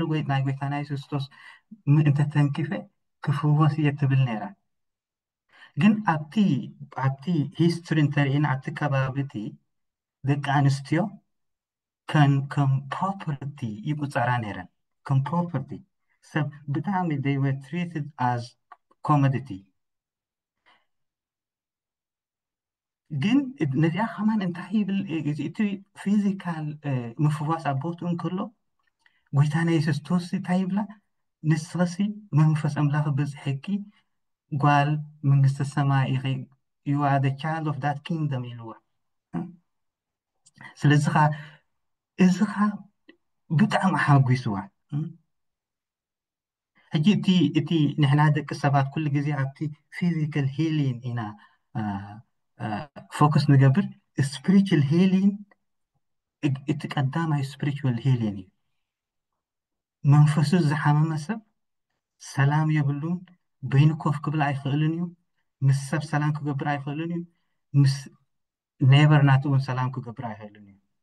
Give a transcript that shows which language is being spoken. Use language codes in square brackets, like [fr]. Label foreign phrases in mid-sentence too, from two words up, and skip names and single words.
[ti] ወይ ናይ ጎይታና ኢየሱስ ክርስቶስ ምእንተ ተንኪፈ ክፍወስ እየ ትብል ነይራ። ግን ኣብቲ ሂስትሪ እንተሪእና ኣብቲ ከባቢቲ ደቂ ኣንስትዮ ከም ፕሮፐርቲ ይቁፀራ ነይረን። ከም ፕሮፐርቲ ሰብ ብጣዕሚ [en] they were treated as commodity። [ti] ግን ነዚኣ ከማን እንታይ ይብል? እቲ ፊዚካል ምፍዋስ ኣቦቱ እንከሎ ጎይታና ኢየሱስ ክርስቶስ እንታይ ይብላ? ንስኸሲ መንፈስ ኣምላኽ በፅሐኪ ጓል መንግስቲ ሰማይ ኢኺ [en] you are the child of that kingdom [ti] ኢልዋ። ስለዚ ከዓ እዚ ከዓ ብጣዕሚ ሓጒስዋ። ሕጂ እቲ ንሕና ደቂ ሰባት ኩሉ ግዜ ኣብቲ [en] physical healing [ti] ኢና ፎከስ ንገብር። [en] spiritual healing [ti] እቲ ቀዳማይ [en] spiritual healing [ti] እዩ። መንፈሱ ዝሓመመ ሰብ ሰላም የብሉን፣ በይኑ ኮፍ ክብል ኣይኽእልን እዩ፣ ምስ ሰብ ሰላም ክገብር ኣይኽእልን እዩ፣ ምስ ኔበር ናቱ እውን ሰላም ክገብር ኣይኽእልን እዩ።